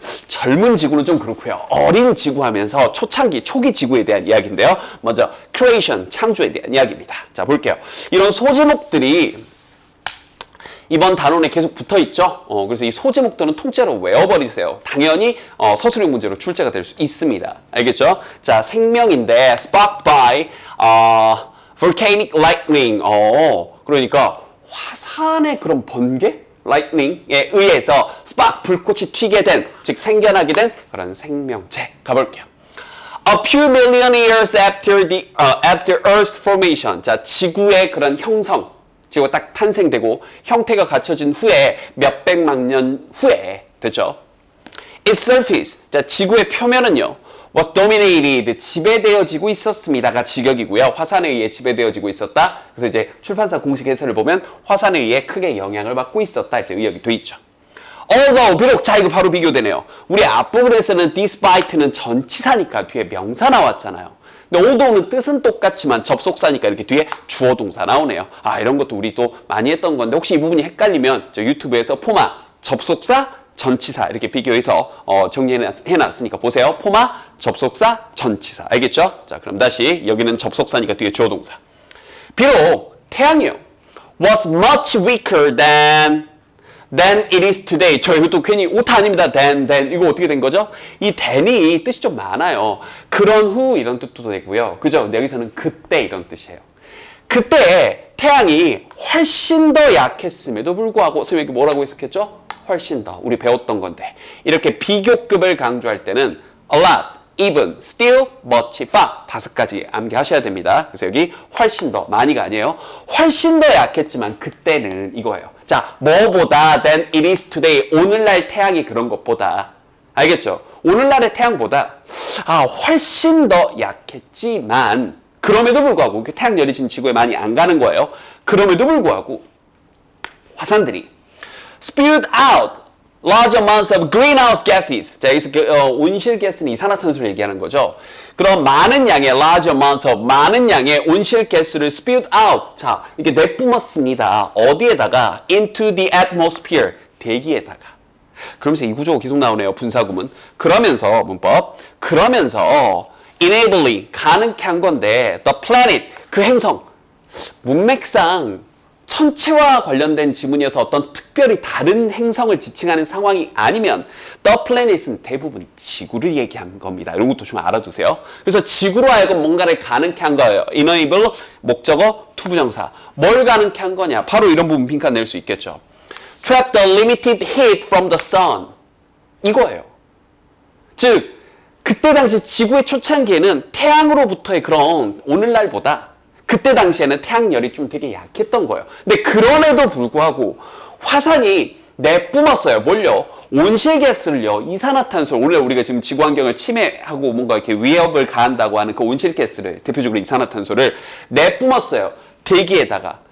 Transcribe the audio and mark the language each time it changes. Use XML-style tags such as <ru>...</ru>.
<ko>젊은 지구는 좀 그렇고요. 어린 지구 하면서 초창기, 초기 지구에 대한 이야기인데요. 먼저 creation, 창조에 대한 이야기입니다. 자, 볼게요. 이런 소제목들이 이번 단원에 계속 붙어 있죠. 그래서 이 소제목들은 통째로 외워버리세요. 당연히 서술형 문제로 출제가 될 수 있습니다. 알겠죠? 자, 생명인데</ko> <en>sparked by volcanic lightning.</en> <ko>그러니까 화산의 그런 번개? lightning에 의해서 spark 불꽃이 튀게 된, 즉 생겨나게 된 그런 생명체. 가볼게요.</ko> <en>A few million years after Earth's formation.</en> <ko>자, 지구의 그런 형성, 지구가 딱 탄생되고 형태가 갖춰진 후에 몇백만 년 후에 됐죠.</ko> <en>Its surface.</en> <ko>자, 지구의 표면은요.</ko> <en>was dominated,</en> <ko>지배되어지고 있었습니다가 직역이고요. 화산에 의해 지배되어지고 있었다. 그래서 이제 출판사 공식 해설을 보면 화산에 의해 크게 영향을 받고 있었다. 이제 의역이 돼 있죠. although, 비록, 자, 이거 바로 비교되네요. 우리 앞부분에서는 despite는 전치사니까 뒤에 명사 나왔잖아요. 근데 although는 뜻은 똑같지만 접속사니까 이렇게 뒤에 주어 동사 나오네요. 이런 것도 우리 또 많이 했던 건데 혹시 이 부분이 헷갈리면 저 유튜브에서 포마, 접속사, 전치사 이렇게 비교해서 정리해놨으니까 보세요. 포마, 접속사, 전치사. 알겠죠? 자, 그럼 다시 여기는 접속사니까 뒤에 주어 동사. 비록 태양이요.</ko> <en>was much weaker than it is today.</en> <ko>저 이것도 괜히 오타 아닙니다. than 이거 어떻게 된 거죠? 이 than이 뜻이 좀 많아요. 그런 후 이런 뜻도 되고요. 그죠? 여기서는 그때 이런 뜻이에요. 그때 태양이 훨씬 더 약했음에도 불구하고 선생님이 뭐라고 했었겠죠? 훨씬 더 우리 배웠던 건데 이렇게 비교급을 강조할 때는 a lot, even, still, much, far 5가지 암기하셔야 됩니다. 그래서 여기 훨씬 더 많이가 아니에요. 훨씬 더 약했지만 그때는 이거예요. 자, 뭐보다</ko> <en>than it is today</en> <ko>오늘날 태양이 그런 것보다 알겠죠? 오늘날의 태양보다 훨씬 더 약했지만 그럼에도 불구하고 태양 열이 지금 지구에 많이 안 가는 거예요. 그럼에도 불구하고 화산들이</ko> <en>spewed out large amounts of greenhouse gases.</en> <ko>자, 여기서 온실가스는 이산화탄소를 얘기하는 거죠. 그럼 많은 양의 large amounts of 많은 양의 온실가스를 spewed out. 자, 이렇게 내뿜었습니다. 어디에다가?</ko> <en>into the atmosphere.</en> <ko>대기에다가. 그러면서 이 구조가 계속 나오네요. 분사구문. 그러면서 문법. 그러면서 enabling 가능케 한 건데 the planet 그 행성 문맥상 천체와 관련된 지문이어서 어떤 특별히 다른 행성을 지칭하는 상황이 아니면 the planet은 대부분 지구를 얘기한 겁니다. 이런 것도 좀 알아두세요. 그래서 지구로 하여금 뭔가를 가능케 한 거예요. enable 목적어 투부정사. 뭘 가능케 한 거냐? 바로 이런 부분 빈칸 낼 수 있겠죠.</ko> <en>Trap the limited heat from the sun.</en> <ko>이거예요. 즉 그때 당시 지구의 초창기에는 태양으로부터의 그런 오늘날보다 그때 당시에는 태양열이 좀 되게 약했던 거예요. 근데 그럼에도 불구하고 화산이 내뿜었어요. 뭘요? 온실가스를요. 이산화탄소를 원래 우리가 지금 지구 환경을 침해하고 뭔가 이렇게 위협을 가한다고 하는 그 온실가스를 대표적으로 이산화탄소를 내뿜었어요. 대기에다가.</ko>